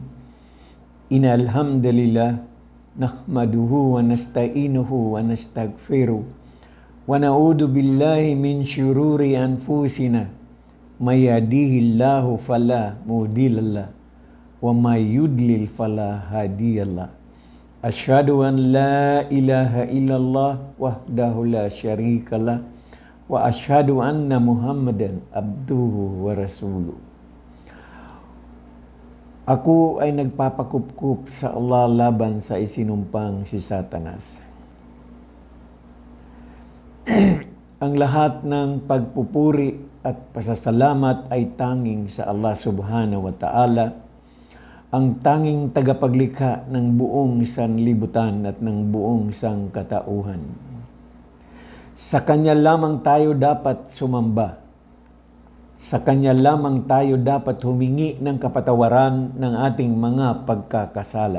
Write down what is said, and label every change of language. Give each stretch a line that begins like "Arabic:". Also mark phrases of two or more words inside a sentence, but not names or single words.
Arabic: إن الحمد لله نحمده ونستعينه ونستغفره ونعوذ بالله من شرور أنفسنا من يهده الله فلا مضل له ومن يضلل فلا هادي له. أشهد أن لا إله إلا الله وحده لا شريك له وأشهد أن محمدا عبده ورسوله.
Filipino: Ako ay nagpapakupkup sa Allah laban sa isinumpang si Satanas. Ang lahat ng pagpupuri at pasasalamat ay tanging sa Allah
Arabic: سبحانه وتعالى,
Filipino: ang tanging tagapaglikha ng buong sanlibutan at ng buong sangkatauhan. Sa Kanya lamang tayo dapat sumamba. Sa Kanya lamang tayo dapat humingi ng kapatawaran ng ating mga pagkakasala.